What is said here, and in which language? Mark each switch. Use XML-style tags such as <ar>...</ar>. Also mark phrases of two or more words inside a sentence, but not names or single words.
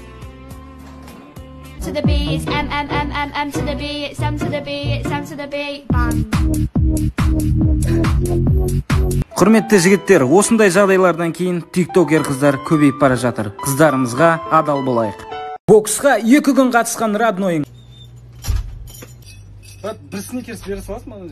<en>To the B, it's M to the B, it's M to the B, it's M to the B.</en> <kk>Құрметті жігіттер, осындай жағдайлардан кейін тиктокер қыздар көбейіп бара жатыр. Қыздарымызға адал болайық. Боксқа 2 күн қатысқан роднойың. Брат, бір сникерс бере саласың маған?</kk>